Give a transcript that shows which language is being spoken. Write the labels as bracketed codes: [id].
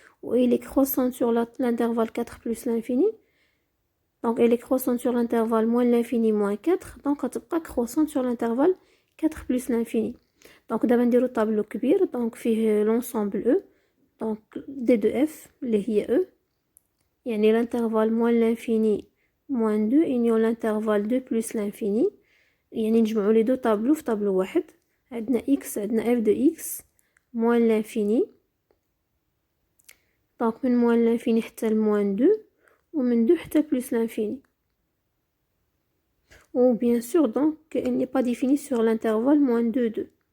[fr] ou il est croissante sur l'intervalle 4 plus l'infini. Donc elle est croissante sur l'intervalle moins l'infini moins 4, donc [ar] غتبقى [fr] croissante sur l'intervalle 4 plus l'infini. Donc [ar] دابا نديرو طابلو كبير [fr] donc فيه l'ensemble E, donc d de f [ar] اللي هي [fr] E, [ar] يعني [fr] l'intervalle moins l'infini moins 2 union l'intervalle 2 plus l'infini. [ar] يعني نجمعو [fr] les deux tableaux [ar] في طابلو واحد. عندنا [fr] x عندنا f de x moins l'infini. Donc [ar] من [fr] moins l'infini [ar] حتى [fr] moins 2 [ar] ومن [fr] 2 حتى plus l'infini. Ou bien sûr donc il n'est pas défini sur l'intervalle moins 2 2.